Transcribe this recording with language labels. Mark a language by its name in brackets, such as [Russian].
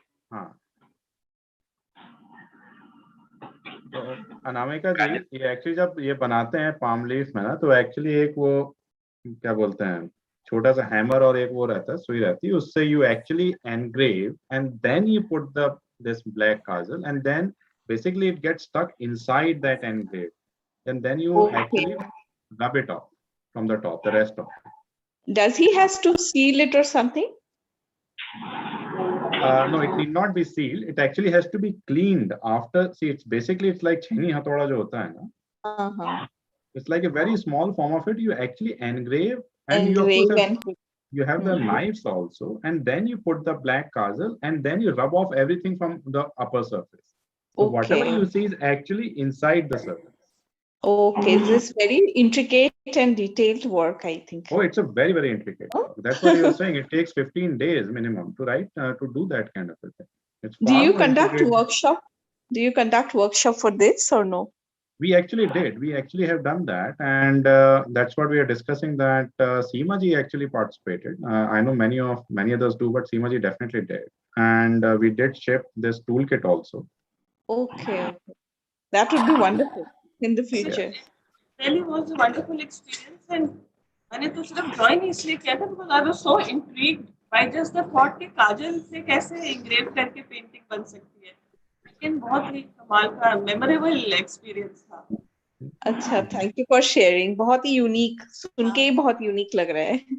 [Hindi] हाँ, तो अनामिका जी, ये एक्चुअली जब ये बनाते हैं पाम लीफ में ना, तो एक्चुअली एक वो क्या बोलते हैं, छोटा सा हैमर और एक वो रहता है, सुई रहती है, उससे [English] You actually engrave and then you put the this black kajal and then basically it gets stuck inside that engrave, and then you actually rub it off from the top, the rest of it. Does he has to seal it or something? No, it need not be sealed. It actually has to be cleaned after. See, it's basically it's like [Hindi] chheni hathoda jo hota hai na. [English] It's like a very small form of it. You actually engrave, and you of course you have the knives also, and then you put the black kajal, and then you rub off everything from the upper surface. So whatever you see is actually inside the surface. Okay, this is very intricate and detailed work, I think. Oh, it's a very, very intricate work. That's why you were saying it takes 15 days minimum to write, to do that kind of a thing. It's Do you conduct workshop? Do you conduct workshop for this or no? We actually did. We actually have done that, and that's what we are discussing. That Seema ji actually participated. I know many others do, but Seema ji definitely did, and we did ship this toolkit also. Okay. That would be wonderful in the future. Really was a wonderful experience, and [Hindi] मैंने तो सिर्फ drawing इसलिए किया था [English] because I was so intrigued by just the thought [Hindi] कि काजल से कैसे [English] engrave [Hindi] करके पेंटिंग बन सकती है, लेकिन बहुत ही कमाल का मेमोरेबल एक्सपीरियंस था। अच्छा, [English] Thank you for sharing. [Hindi] बहुत ही यूनिक, सुन के ही बहुत यूनिक लग रहा है।